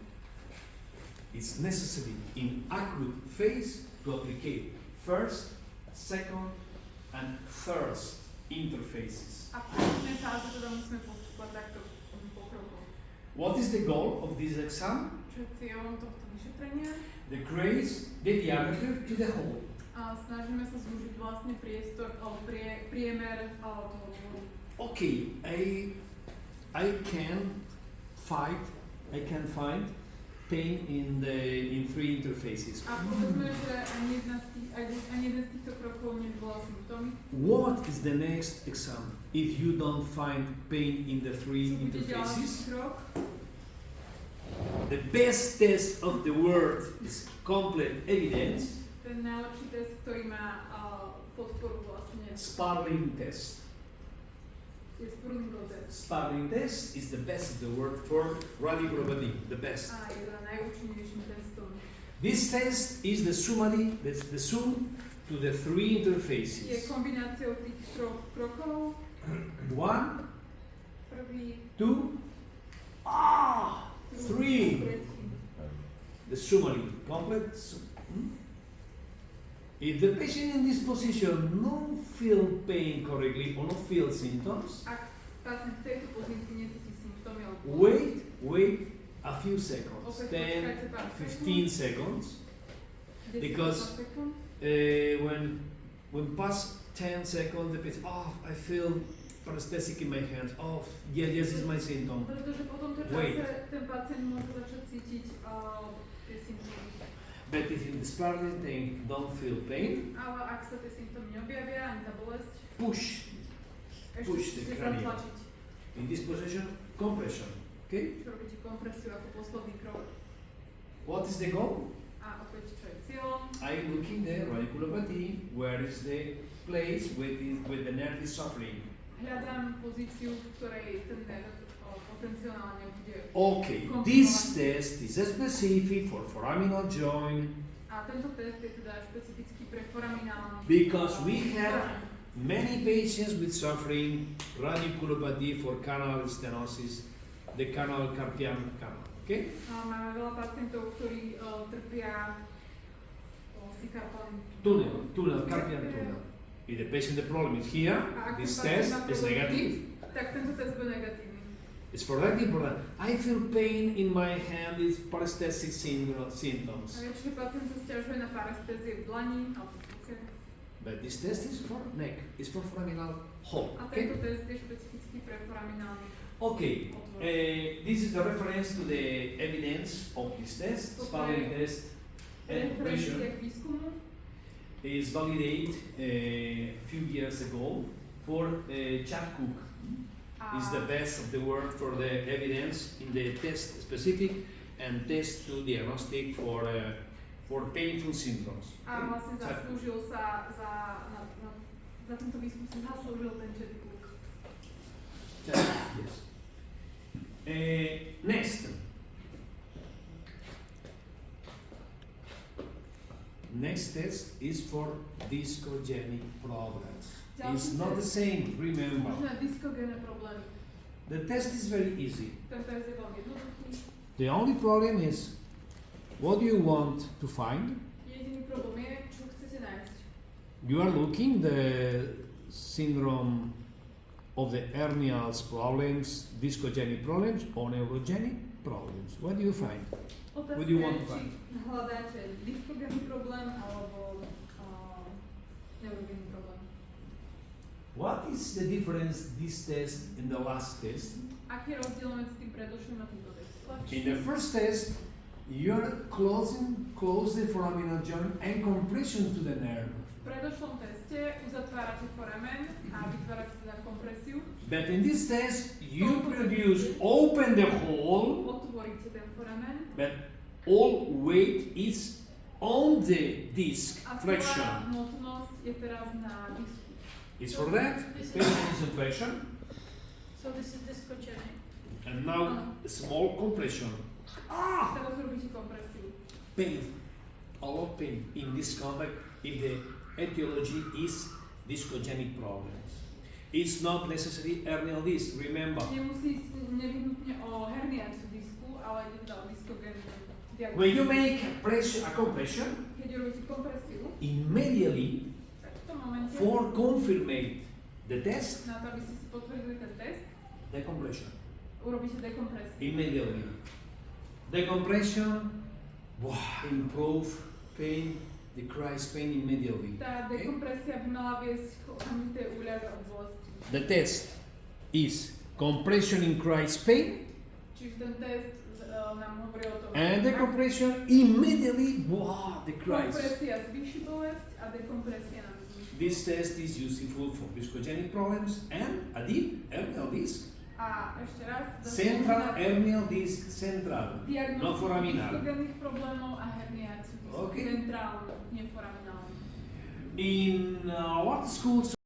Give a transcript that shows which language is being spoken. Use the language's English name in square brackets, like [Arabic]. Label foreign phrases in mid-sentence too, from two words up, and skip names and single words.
[English] It's necessary in acute phase to apply first, second, and third interfaces. [Slovak] A v prvnej fáze teda musíme postupovať takto po krokoch. [English] What is the goal of this exam? [Slovak] Čo je cieľom tohto vyšetrenia? [English] Decrease the diameter to the hole. [Slovak] A snažíme sa zúžiť vlastne priestor alebo priemer toho dôvodu. [English] Okay, I can find pain in 3 interfaces. [Slovak] A povedzme, že ani jeden z týchto krokov nevyvolal symptómy. [English] What is the next exam if you don't find pain in the 3 [Slovak] Čo bude ďalší [English] interfaces? [Slovak] krok? [English] The best test of the world is complete evidence, [Slovak] Ten najlepší test, ktorý má podporu vlastne [English] Sparling test. [Slovak] je Spurlingov test. [English] Sparling test is the best of the word for radiculopathy, the best. [Slovak] A je teda najúčinnejším testom. [English] This test is the summary, the sum to the three [Slovak] Je [English] interfaces. [Slovak] kombináciou tých troch krokov. 1, Prvý, 2, 3. tretí. [English] The summary, complete. If the patient in this position don't feel pain correctly or not feel symptoms, [Slovak] Ak pacient v tejto pozícii necíti symptómy alebo [English] wait a few seconds, [Slovak] opäť 10, počkajte pár [English] 15 seconds. 10 because- [Slovak] sekúnd. [English] When past 10 seconds, the patient, I feel paresthetic in my hands. Yes, this is my symptom. [Slovak] Pretože po tomto [English] Wait. [Slovak] čase ten pacient môže začať cítiť tie symptómy. [English] But if in the sparring they don't feel pain, [Slovak] Ale ak sa tie symptómy neobjavia, ani tá bolesť, [English] push [Slovak] ešte [English] the [Slovak] musíte [English] cranium. [Slovak] zatlačiť. [English] in this position, compression. Okay? [Slovak] Čo robíte kompresiu ako posledný krok. [English] What is the goal? [Slovak] A opäť, čo je cieľom, [English] I'm looking the radiculopathy. Where is the place with the nerve is suffering? [Slovak] hľadám pozíciu, v ktorej ten nerv potenciálne bude. [English] Okay, this test is specific for foraminal joint [Slovak] A tento test je teda špecifický pre foraminálny. [English] because we have many patients with suffering radiculopathy for canal stenosis, the canal carpian canal. Okay? [Slovak] Máme veľa pacientov, ktorí trpia sikarpálnym [English] Tunnel, carpian tunnel. If the patient the problem is here, [Slovak] A ak [English] this [Slovak] ten pacient [English] test [Slovak] má [English] is [Slovak] problém [English] negative. [Slovak] tak tento test bude negatívny. [English] It's for that important. I feel pain in my hand. It's paresthetic [Slovak] A [English] symptoms. [Slovak] väčšine pacient sa stiažuje na parestézie v dlani alebo v ruke. [English] But this test is for neck. It's for foraminal hole. [Slovak] A [English] Okay. [Slovak] tento test je špecifický pre foraminálny [English] Okay. [Slovak] otvor. [English] This is the reference to the evidence of this test. Sparring test and [Slovak] Referencia [English] pressure [Slovak] k výskumu [English] is validated a few years ago for Chad Cook. [Slovak] a [English] Is the best of the world for the evidence in the test specific and test to diagnostic for painful symptoms. [Slovak] a vlastne Chad Cook. zaslúžil sa za tento výskum si zaslúžil ten Chad Cook. [English] Chad Cook, yes. Next. Next test is for discogenic problems. It's not the same, remember. [Slovak] Možné diskogénne problémy. [English] The test is very easy. [Slovak] Ten test je veľmi jednoduchý. [English] The only problem is what do you want to find? [Slovak] Jediný problém je, čo chcete nájsť. [English] You are looking the syndrome of the hernial problems, discogenic problems or neurogenic problems. What do you find? [Slovak] Otázka [English] What do you want [Slovak] je, [English] to [Slovak] či [English] find? [Slovak] hľadáte diskogénny problém alebo neurogénny problém. [English] What is the difference this test and the last test? [Slovak] Aký je rozdiel medzi tým predošlým a týmto testom? [English] In the first test, you're close the foraminal joint and compression to the nerve. [Slovak] V predošlom teste uzatvárate foramen a vytvárate teda kompresiu. [English] But in this test, you open the hole, [Slovak] Otvoríte ten foramen [English] but all weight is on the disc [Slovak] a celá [English] flexion. [Slovak] hmotnosť je teraz na disku. [English] It's for that, patient is in flexion, So this is discogenic. and now a small compression. [Slovak] Teraz robíte kompresiu. [English] Pain, a lot of pain in this contact if the etiology is discogenic problems. It's not necessarily hernial disc, remember. [Slovak] Nemusí ísť nevyhnutne o herniáciu disku, ale ide teda o diskogénnu diagnózu. [English] When you make a compression, [Slovak] Keď robíte kompresiu, [English] immediately [Slovak] tak v tom momente [English] for confirmate the test, [Slovak] na to, aby ste si potvrdili ten test, [English] decompression. [Slovak] urobíte dekompresiu. [English] Immediately. Decompression, improve pain, decrease pain immediately. [Slovak] Tá dekompresia by mala viesť k okamžitej úľave od bolesti. [English] The test is compression increase pain, [Slovak] Čiže ten test nám hovorí o tom, [English] and [Slovak] že [English] decompression immediately decrease. [Slovak] kompresia zvýši bolesť a dekompresia nám zvýši. [English] This test is useful for discogenic problems and a deep hernial disc. [Slovak] A ešte raz, [English] Central hernial disc central, not [Slovak] diagnózu [English] foraminal. [Slovak] diskogénnych problémov a herniáciu disku [English] Okay. [Slovak] centrálnu, nie foraminálnu. [English] In what schools